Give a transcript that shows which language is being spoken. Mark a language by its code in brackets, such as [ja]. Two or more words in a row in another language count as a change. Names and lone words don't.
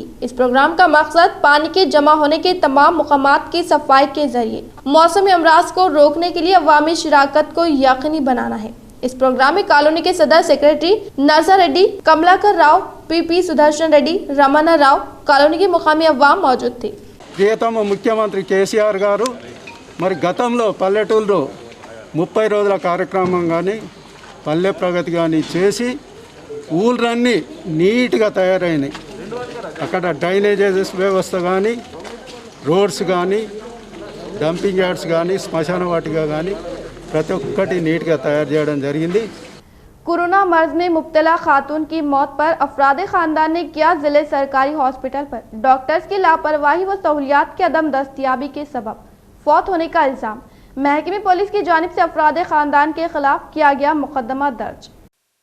[ur] اس پروگرام کا مقصد پانی کے جمع ہونے کے تمام مقامات کی صفائی کے ذریعے موسمی امراض کو روکنے کے لیے عوامی شراکت کو یقینی بنانا ہے۔ اس پروگرام میں کالونی کے صدر سیکریٹری نرسا ریڈی، کملاکر راؤ، پی سدرشن ریڈی، رمنا راؤ، کالونی کے مقامی عوام موجود تھے۔ [te] ప్రియతమ ముఖ్యమంత్రి కేసీఆర్ గారు మరి గతంలో పల్లెటూరులో 30 రోజుల కార్యక్రమం కానీ పల్లె ప్రగతి కానీ చేసి ఊళ్ళన్నీ నీట్గా తయారైనాయి। అక్కడ డ్రైనేజెస్ వ్యవస్థ కానీ రోడ్స్ కానీ [en] dumping yards [te] కానీ శ్మశాన వాటిక కానీ ప్రతి ఒక్కటి నీట్గా తయారు చేయడం జరిగింది। [ur] کورونا مرض میں مبتلا خاتون کی موت پر افراد خاندان نے کیا ضلع سرکاری ہاسپٹل پر ڈاکٹرز کی لاپرواہی و سہولیات کی عدم دستیابی کے سبب فوت ہونے کا الزام. محکمہ پولیس کی جانب سے افراد خاندان کے خلاف کیا گیا مقدمہ درج.